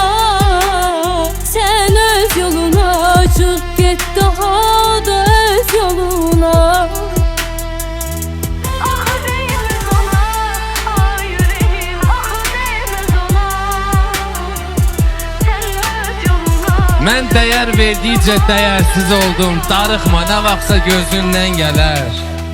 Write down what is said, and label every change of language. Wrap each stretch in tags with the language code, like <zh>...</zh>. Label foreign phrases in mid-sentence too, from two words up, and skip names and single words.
<tr>Sen öz yoluna çık git, daha da öz yoluna. Ah değmez ona, ah yüreğim, ah değmez ona. Sen öz yoluna.</tr> <az>Mən dəyər verdikcə dəyərsiz oldum, darıxma nə vaxtsa gözündən gələr.</az>